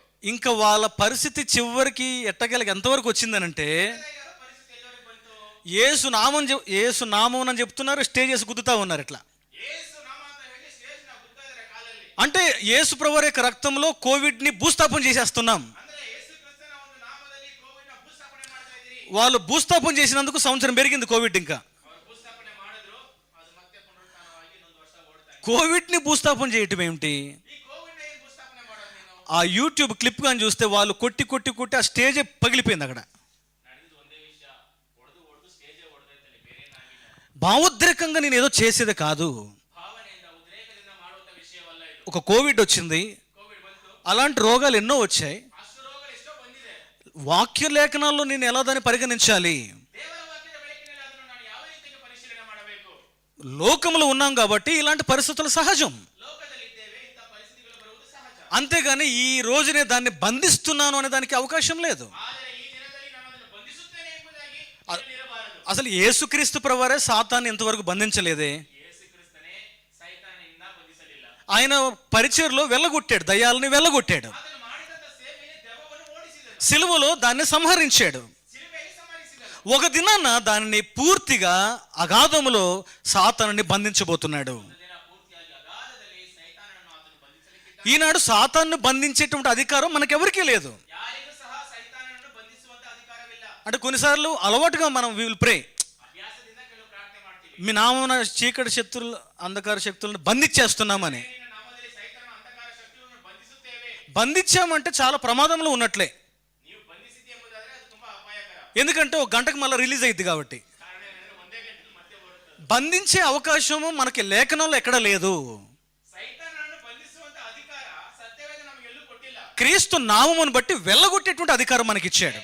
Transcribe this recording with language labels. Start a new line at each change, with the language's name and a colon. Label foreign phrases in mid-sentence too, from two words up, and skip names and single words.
Telugu: ఇంకా వాళ్ళ పరిస్థితి చివరికి ఎట్టగలిగి ఎంతవరకు వచ్చిందనంటే,
Kannada: ಪರಿಸ್ಥಿತಿ ಎಲ್ಲವರೆಗೆ ಬಂತು?
Telugu: యేసు నామం అని చెప్తున్నారు, స్టేజెస్ గుద్దుతా ఉన్నారు ఇట్లా.
Kannada: ಯೇಸು ನಾಮ ಅಂತ ಹೇಳಿ ಸ್ಟೇಜ್ ನ ಗುದ್ತಾ ಇದ್ದಾರೆ ಕಾಲಲ್ಲಿ.
Telugu: అంటే యేసు ప్రభువు యొక్క రక్తంలో కోవిడ్ని భూస్థాపన చేసేస్తున్నాం.
Kannada: ಅಂದ್ರೆ ಯೇಸು ಕ್ರಿಸ್ತನ ಒಂದು ನಾಮದಲ್ಲಿ ಕೋವಿಡ್ ನ ಭೂಸ್ಥಾಪನೆ ಮಾಡ್ತಾ ಇದ್ದೀರಿ.
Telugu: వాళ్ళు భూస్థాపన చేసినందుకు సంవత్సరం పెరిగింది కోవిడ్. ఇంకా
Kannada: ಅವರು ಭೂಸ್ಥಾಪನೆ ಮಾಡಿದ್ರು, ಅದು ಮತ್ತೆ ಪುನರುತ್ಥಾನವಾಗಿ ಇನ್ನೊಂದು ವರ್ಷ ಓಡ್ತಾ ಇದೆ.
Telugu: కోవిడ్ని భూస్థాపన చేయటం ఏమిటి?
Kannada: ಈ ಕೋವಿಡ್ ನ ಏನ್ ಭೂಸ್ಥಾಪನೆ ಮಾಡೋದು ನೀನು?
Telugu: ఆ యూట్యూబ్ క్లిప్ కానీ చూస్తే వాళ్ళు కొట్టి కొట్టి కొట్టి ఆ స్టేజే పగిలిపోయింది. అక్కడ
Kannada: ನಡೆದಿದ್ದು ಒಂದೇ ವಿಷಯ, ಹೊಡೆದು ಸ್ಟೇಜೇ ಹೊಡೆದೈತಲ್ಲಿ, ಬೇರೆ ಏನಾಗಿಲ್ಲ.
Telugu: భావోద్రేకంగా నేను ఏదో చేసేది కాదు.
Kannada: ಭಾವನೆಯಿಂದ ಉದ್ರೇಕದಿಂದ ಮಾಡುವಂತ ವಿಷಯವಲ್ಲ ಇದು.
Telugu: ఒక కోవిడ్ వచ్చింది,
Kannada: ಕೋವಿಡ್ ಬಂತು,
Telugu: అలాంటి రోగాలు ఎన్నో వచ్చాయి.
Kannada: ಅಷ್ಟು ರೋಗಗಳು ಎಷ್ಟೋ ಬಂದಿದೆ.
Telugu: వాక్య లేఖనాల్లో నేను ఎలా దాన్ని పరిగణించాలి?
Kannada: ದೇವರ ವಾಕ್ಯದ ಬೆಳಕಿನಲ್ಲಿ ಅದನ್ನು ನಾನು ಯಾವ ರೀತಿಗೆ ಪರಿಶೀಲನೆ ಮಾಡಬೇಕು?
Telugu: లోకంలో ఉన్నాం కాబట్టి ఇలాంటి పరిస్థితులు సహజం.
Kannada: ಲೋಕದಲ್ಲಿದ್ದೇವೆ, ಇಂಥ ಪರಿಸ್ಥಿತಿಗಳು ಬರುವುದು ಸಹಜ.
Telugu: అంతేగాని ఈ రోజునే దాన్ని బంధిస్తున్నాను అనే దానికి అవకాశం లేదు.
Kannada: ಆದರೆ ಈ ದಿನದಲ್ಲಿ ನಾನು ಅದನ್ನು ಬಂಧಿಸುತ್ತೇನೆ ಎಂಬುದಾಗಿ ಹೇಳಿರಬಾರದು.
Telugu: అసలు యేసుక్రీస్తు ప్రభువారే సాతాన్ని ఇంతవరకు బంధించలేదే.
Kannada: ಯೇಸು ಕ್ರಿಸ್ತನೇ ಸೈತಾನನಿಂದ ಬಂಧಿಸಲಿಲ್ಲ.
Telugu: ఆయన పరిచర్లో వెళ్ళగొట్టాడు, దయ్యాలని వెళ్ళగొట్టాడు,
Kannada: ಆತನು ಮಾಡಿದಂತ ಸೇವೆಯಲ್ಲಿ ದೆವ್ವವನ್ನು ಓಡಿಸಿದನು,
Telugu: సిలువలో దాన్ని సంహరించాడు.
Kannada: ಶಿಲುಬೆಯಲ್ಲಿ ಸಂಹರಿಸಿದನು.
Telugu: ఒక దినాన దానిని పూర్తిగా అగాధములో సాతానుని బంధించబోతున్నాడు.
Kannada: ಒಂದು ದಿನ ಪೂರ್ತಿಯಾಗಿ ಅಗಾಧದಲ್ಲಿ ಸೈತಾನನನ್ನು ಆತನು ಬಂಧಿಸಲಿಕ್ಕಿದ್ದ.
Telugu: ఈనాడు సాతాన్ని బంధించేటువంటి అధికారం మనకెవరికీ లేదు.
Kannada: ಯಾರಿಗೂ ಸಹ ಸೈತಾನನನ್ನು ಬಂಧಿಸುವಂತ ಅಧಿಕಾರವಿಲ್ಲ.
Telugu: అంటే కొన్నిసార్లు అలవాటుగా మనం
English: will pray,
Kannada: ಅಭ್ಯಾಸದಿಂದ ಕೆಲವು ಪ್ರಾರ್ಥನೆ ಮಾಡ್ತೀವಿ,
Telugu: మీ నామమున చీకటి శక్తులు అంధకార శక్తులను బంధించేస్తున్నామని.
Kannada: ನಿನ್ನ ನಾಮದಲ್ಲಿ ಸೈತಾನನ ಅಂಧಕಾರ ಶಕ್ತಿಗಳನ್ನು ಬಂಧಿಸುತ್ತೇವೆ.
Telugu: బంధించామంటే చాలా ప్రమాదంలో ఉన్నట్లే.
Kannada: ನೀವು ಬಂಧಿಸಿದ್ದೆ ಎಂಬುದಾದ್ರೆ ಅದು ತುಂಬಾ ಅಪಾಯಕರ.
Telugu: ఎందుకంటే ఒక గంటకు మళ్ళీ రిలీజ్ అయింది కాబట్టి.
Kannada: ಕಾರಣ ಏನಂದ್ರೆ ಒಂದೇ ಗಂಟೆಯಲ್ಲಿ ಮತ್ತೆ ಬರುತ್ತದೆ.
Telugu: బంధించే అవకాశము మనకి లేఖనంలో ఎక్కడ లేదు.
Kannada: ಸೈತಾನನನ್ನು ಬಂಧಿಸುವಂತ ಅಧಿಕಾರ ಸತ್ಯವೇದ ನಮಗೆಲ್ಲೂ ಕೊಟ್ಟಿಲ್ಲ.
Telugu: క్రీస్తు నామమును బట్టి వెళ్ళగొట్టేటువంటి అధికారం మనకి ఇచ్చాడు.